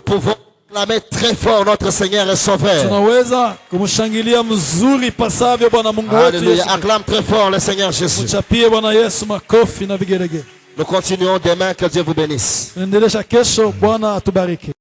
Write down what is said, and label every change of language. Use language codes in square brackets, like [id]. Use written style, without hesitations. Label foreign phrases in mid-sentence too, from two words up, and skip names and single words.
[fr] Nous pouvons acclamer très fort notre Seigneur et Sauveur. [sw] Tunaweza kumshangilia mzuri pasavyo Bwana Mungu wetu [fr] Alléluia. [sw] Yesu. [fr] Acclame très fort le Seigneur Jésus. [sw] Mchapie Bwana Yesu makofi na vigelegele. [fr] Nous continuons demain. Que Dieu vous bénisse. [sw] Tunaendelesha kesho, Bwana atubariki.